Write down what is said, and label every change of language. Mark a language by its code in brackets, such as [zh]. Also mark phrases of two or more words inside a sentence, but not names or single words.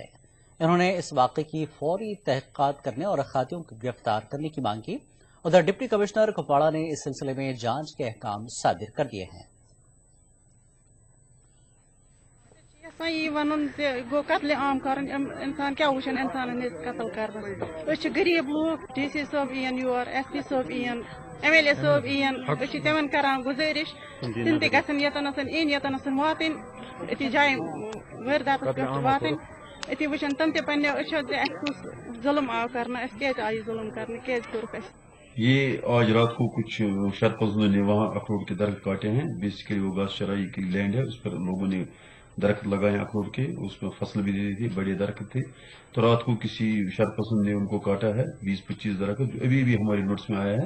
[ur] انہوں نے اس واقعے کی فوری تحقیقات کرنے اور خاطیوں کو گرفتار کرنے کی مانگ کی۔ ادھر ڈپٹی کمشنر کپواڑہ نے اس سلسلے میں جانچ کے احکام صادر کر دیے ہیں۔ [ks] یہ ون گو قتل عام کر انسان کیا وچن انسان قتل کر غریب لوگ، ڈی سی صٲب این یور، ایس پی صٲب این، ایم ایل اے صٲب این، تمن کران گزارش تم تہ گژھن یتنس این یتنس واتن اتھی جائیں وارداتس پہ واتن، اتھی وچن تم تہ پنہ اچھو اس ظلم آو کرنا، اس کیازِ آئی ظلم کرنے، کیازِ کوٚرُکھ اسہِ۔ [ur] یہ آج رات کو کچھ شرپسندوں نے وہاں اخروٹ کے درخت کاٹے ہیں۔ بیسیکلی وہ گھاس چرائی کی لینڈ ہے، اس پر لوگوں نے درخت لگائے ہیں اخروٹ کے، اس میں فصل بھی دی تھی، بڑے درخت تھے۔ تو رات کو کسی شرپسند نے ان کو کاٹا ہے 20-25 درخت، جو ابھی بھی ہمارے نوٹس میں آیا ہے۔